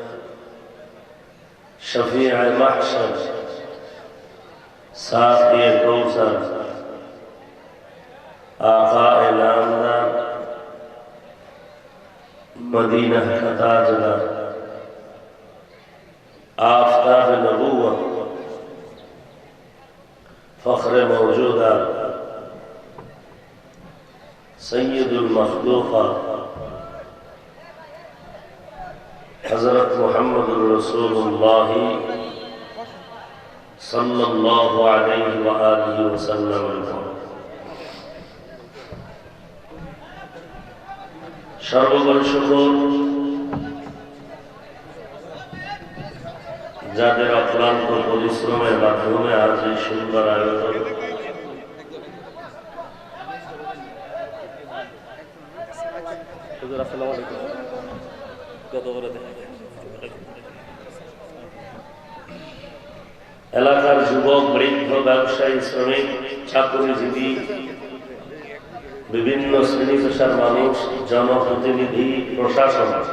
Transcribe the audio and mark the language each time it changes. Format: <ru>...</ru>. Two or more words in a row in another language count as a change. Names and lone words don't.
<ur>شفیع محشر ساقی کوثر آقا نامدار مدینہ کا تاجدار آفتاب نبوت فخر موجودہ</ur> <ar>سید المخلوقات حضرت محمد رسول اللہ صلی اللہ علیہ وآلہ وسلم</ar> <bn>সর্বপরি শুকর যাদের অক্লান্ত পরিশ্রমের মাধ্যমে আজ এই সুন্দর আয়োজন। এলাকার যুবক, বৃদ্ধ, ব্যবসায়ী, শ্রমিক, চাকরিজীবী, বিভিন্ন শ্রেণী পেশার মানুষ, জনপ্রতিনিধি, প্রশাসন,</bn>